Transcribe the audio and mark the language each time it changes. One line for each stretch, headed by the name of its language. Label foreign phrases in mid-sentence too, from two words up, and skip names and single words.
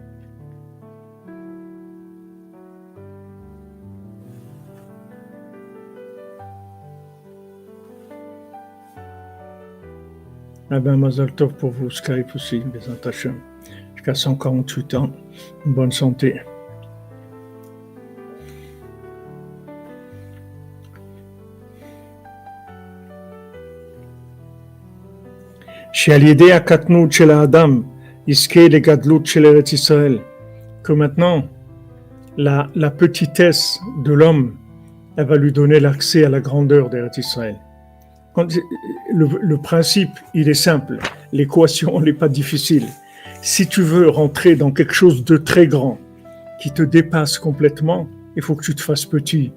French: Eh bien,
Hebrew: מזל טוב
French: pour vous, Skype aussi,
Hebrew: בעזרת השם.
French: Jusqu'à 148 ans, bonne santé.
Hebrew: שעל ידי הקטנות של האדם יזכה לגדלות של ארץ ישראל.
French: Que maintenant, la petitesse de l'homme, elle va lui donner l'accès à la grandeur d'Eretz Israël. Le principe, il est simple. L'équation, elle n'est pas difficile. Si tu veux rentrer dans quelque chose de très grand, qui te dépasse complètement, il faut que tu te fasses petit.